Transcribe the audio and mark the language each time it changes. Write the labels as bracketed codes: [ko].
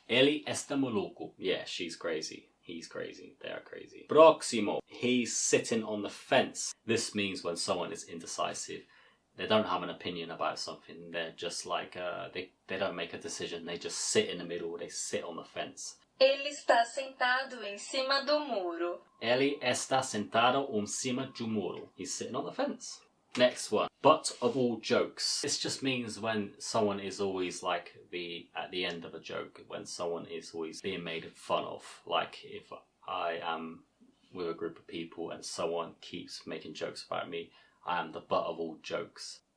[pt] Ele está maluco. [en] Yeah, she's crazy. He's crazy. They are crazy. Próximo. He's sitting on the fence. This means when someone is indecisive. They don't have an opinion about something. They're just like, they don't make a decision. They just sit in the middle. They sit on the fence. [pt] Ele está sentado em cima do muro. Ele está sentado em cima do muro. [en] He's sitting on the fence. Next one. Butt of all jokes. This just means when someone is always like at the end of a joke, when someone is always being made fun of. Like if I am with a group of people and someone keeps making jokes about me, I am the butt of all jokes.